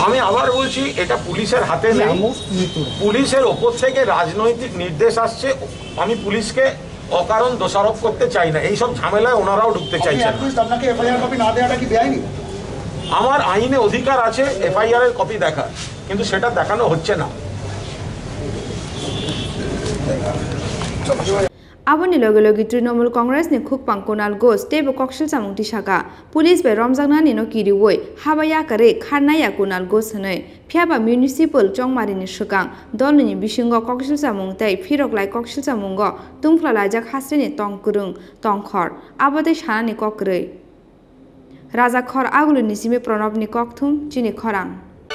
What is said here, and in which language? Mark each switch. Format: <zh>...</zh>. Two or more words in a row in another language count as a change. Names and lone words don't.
<bn>আমি আবার বলছি এটা পুলিশের হাতে নেই পুলিশের ওপর থেকে রাজনৈতিক নির্দেশ আসছে আমি পুলিশকে অকারণ দোষারোপ করতে চাই না এইসব ঝামেলায় ওনারাও ঢুকতে চাইছেন আপনাকে এফআইআর কপি না দেওয়াটা কি বেআইনি আমার আইনে অধিকার আছে এফআইআর এর কপি দেখা কিন্তু সেটা দেখানো হচ্ছে না</bn> <trp>Aboni logi Trinamool Congress ni khukpang Kunal tebo Koksilsamung tisaka police be romjaknani no kiriwoi habaya kare kharnaya Kunal hanai phiaba municipal chongmari ni sukang dolni bisingo Koksilsamung tai phiroklai Koksilsamungo tungphlajak hasteni tongkurung tongkhor abode sanani kokrei raja khor agulu nisime pranab ni kokthum chini khorang</trp>